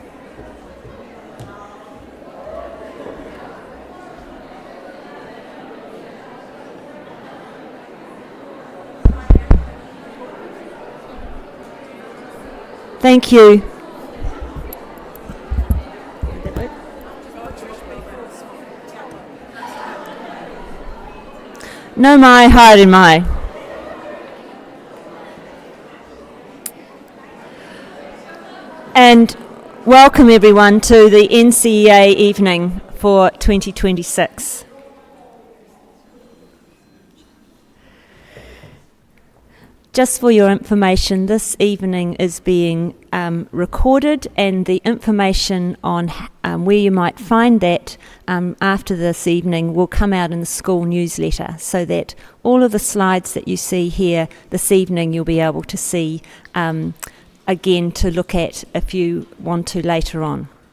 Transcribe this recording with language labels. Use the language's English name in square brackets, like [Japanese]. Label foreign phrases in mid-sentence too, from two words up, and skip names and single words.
[English] Thank you. [Māori] No mai, haere mai. [English] And welcome everyone to the NCEA evening for 2026. Just for your information, this evening is being recorded, and the information on where you might find that after this evening will come out in the school newsletter, so that all of the slides that you see here this evening you'll be able to see again to look at if you want to later on.